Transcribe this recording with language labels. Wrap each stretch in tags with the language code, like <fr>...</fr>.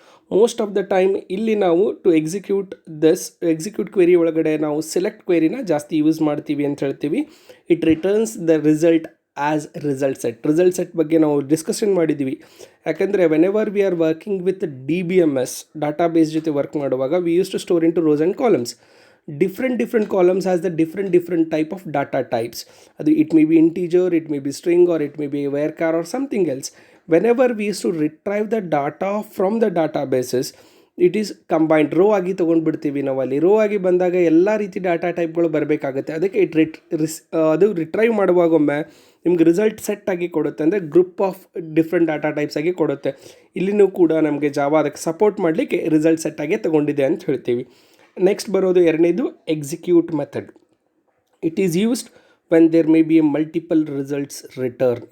<en>most of the time</en> <kn>ಇಲ್ಲಿ ನಾವು to execute query ಒಳಗಡೆ ನಾವು ಸೆಲೆಕ್ಟ್ ಕ್ವೆರಿನ ಜಾಸ್ತಿ ಯೂಸ್ ಮಾಡ್ತೀವಿ ಅಂತ ಹೇಳ್ತೀವಿ.</kn> <en>it returns the result as result set</en> <kn>ಬಗ್ಗೆ ನಾವು ಡಿಸ್ಕಷನ್ ಮಾಡಿದ್ದೀವಿ.</kn> <en>ಯಾಕಂದರೆ whenever we are working with DBMS</en> <kn>data base ಜೊತೆ ವರ್ಕ್ ಮಾಡುವಾಗ</kn> <en>We use to store into rows and columns. different columns has the different type of data types. It may be integer, it may be string, or it may be a varchar or something else. Whenever we used to retrieve the data from the databases, it is combined row</en> <kn>ಆಗಿ ತೊಗೊಂಡ್ಬಿಡ್ತೀವಿ ನಾವು. ಅಲ್ಲಿ rho ಆಗಿ ಬಂದಾಗ ಎಲ್ಲ ರೀತಿ data ಟೈಪ್ಗಳು ಬರಬೇಕಾಗುತ್ತೆ. ಅದಕ್ಕೆ ಅದು ರಿಟ್ರೈವ್ ಮಾಡುವಾಗೊಮ್ಮೆ ನಿಮ್ಗೆ ರಿಸಲ್ಟ್ ಸೆಟ್ ಆಗಿ ಕೊಡುತ್ತೆ, ಅಂದರೆ group of different data types ಆಗಿ ಕೊಡುತ್ತೆ. ಇಲ್ಲಿನೂ ಕೂಡ ನಮಗೆ ಜಾವಾ ಅದಕ್ಕೆ ಸಪೋರ್ಟ್ ಮಾಡಲಿಕ್ಕೆ ರಿಸಲ್ಟ್ ಸೆಟ್ ಆಗಿ ತೊಗೊಂಡಿದೆ ಅಂತ ಹೇಳ್ತೀವಿ.</kn> <en>next</en> <kn>ಬರೋದು ಎರಡನೇದು</kn> <en>Execute method. It is used when there may be a multiple results return.</en>